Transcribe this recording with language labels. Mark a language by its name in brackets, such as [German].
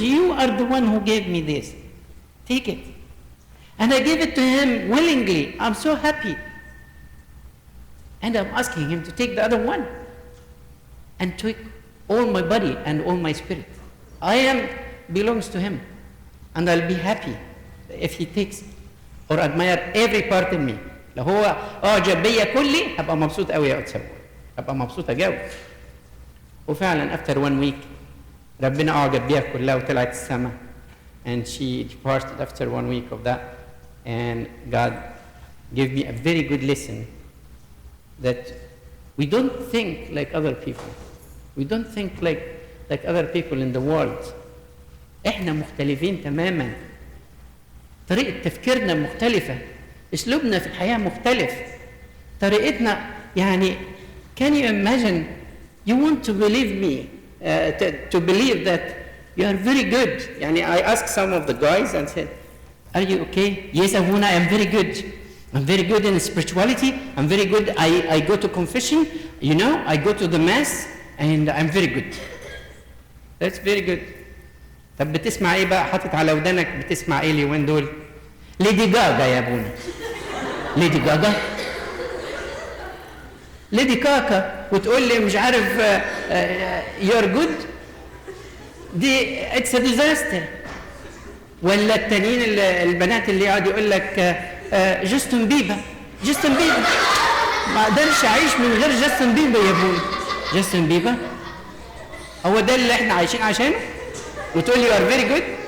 [English] You are the one who gave me this. Take it. And I gave it to him willingly. I'm so happy. And I'm asking him to take the other one and take all my body and all my spirit. Belongs to him. And I'll be happy if he takes or admire every part in me. [Arabic] لو هو أعجب بيا كلي هبقى مبسوط قوي يا أتسوى. هبقى مبسوطة قوي. وفعلا [English] after 1 week [Arabic] ربنا أعجب بيها كلها وطلعت السما. [English] And she departed after 1 week of that. And God gave me a very good lesson that we don't think like other people. We don't think like other people in the world. [Arabic] احنا مختلفين تماما. طريقة تفكيرنا مختلفة. اسلوبنا في الحياة مختلف. طريقتنا يعني [English] can you imagine you want to believe me to believe that you are very good. [Arabic] يعني [English] I asked some of the guys and said are you okay? Yes, Abuna, I am very good. I'm very good in spirituality. I'm very good. I go to confession. You know, I go to the mass and I'm very good. That's very good. [Arabic] طب بتسمع ايه بقى؟ حاطط على ودانك بتسمع ايه اليومين دول؟ ليدي جاجا يا ابونا. ليدي جاجا؟ ليدي كاكا وتقول لي مش عارف [English] you're good. [Arabic] دي [English] it's a disaster. [Arabic] ولا التانيين البنات اللي يقعد يقول لك جاستن بيبر. جاستن بيبر. ما اقدرش اعيش من غير جاستن بيبر يا ابونا. جاستن بيبر؟ هو ده اللي احنا عايشين عشانه؟ وتقول لي [English] you are very good.